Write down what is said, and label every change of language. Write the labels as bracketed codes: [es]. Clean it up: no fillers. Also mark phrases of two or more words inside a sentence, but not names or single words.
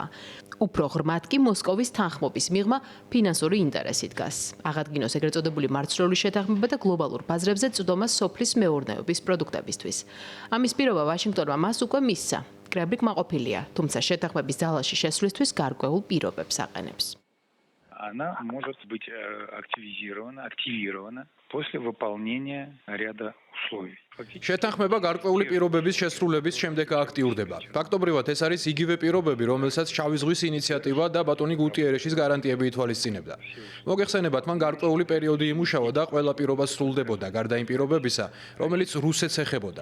[ka] უფრო ღრმად კი მოსკოვის თანხმობის მიღმა ფინანსური ინტერესი დგას. აღადგინოს ეგრეთ წოდებული მარცვლეული შეთანხმება და გლობალურ ბაზრებზე წვდომა სოფლის მეურნეობის პროდუქტებისთვის. ამის პირობა ვაშინგტონმა მას უკვე მისცა. კრემლი კმაყოფილია, თუმცა შეთანხმების ძალაში შესვლისთვის გარკვეულ პირობებს აყენებს. [ru] Она может быть активирована после выполнения ряда условий. [ka] შეთანხმება გარკვეული პირობების შესრულების შემდეგ აქტიურდება. ფაქტობრივად ეს არის იგივე პირობები, რომელსაც შავი ზღვის ინიციატივა და ბატონი გუტიერეშის გარანტიები ითვალისწინებდა. მოგეხსენებათ, მან გარკვეული პერიოდი იმუშავა და ყველა პირობა სრულდებოდა გარდა იმ პირობებისა, რომელიც რუსეთს ეხებოდა.